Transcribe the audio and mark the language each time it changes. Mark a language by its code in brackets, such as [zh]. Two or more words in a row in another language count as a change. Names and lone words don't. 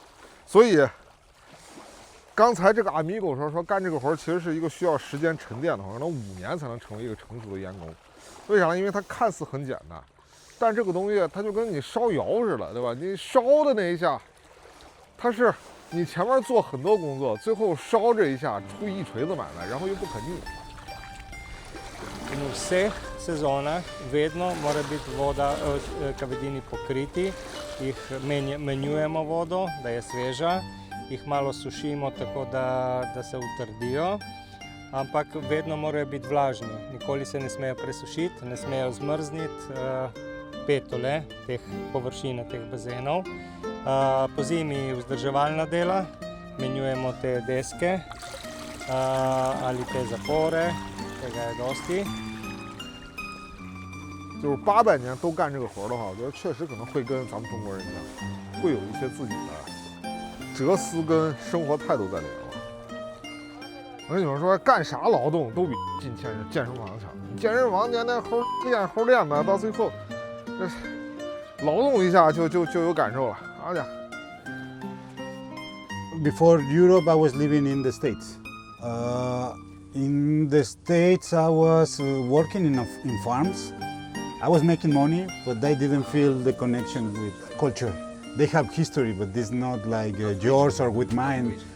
[zh] 所以刚才这个 Amigo 说干这个活其实是一个需要时间沉淀的活，可能5年才能成为一个成熟的盐工。为啥呢？因为它看似很简单，但这个东西它就跟你烧窑似的，对吧？你烧的那一下，它是你前面做很多工作，最后烧这一下出一锤子买卖，然后又不可逆。 [sl] In vseh sezonah vedno mora biti voda, kavedini pokriti, jih menjujemo vodo, da je sveža, jih malo sušimo tako, da se utrdijo, ampak vedno morajo biti vlažni, nikoli se ne smejo presušiti, ne smejo zmrzniti petole teh površine, teh bazenov. Po zimi vzdrževalna dela, menjujemo te deske ali te zapore. tega je dosti。 [zh] 就是800年都干这个活的话，我觉得确实可能会跟咱们中国人一样，会有一些自己的哲思跟生活态度在里面了。我跟你们说，干啥劳动都比进健身房强。健身房天天齁练的，到最后这劳动一下就有感受了。好家伙！ [en] Before Europe, I was living in the States. In the States, I was working in farms. I was making money, but they didn't feel the connection with culture. They have history, but it's not like yours or with mine.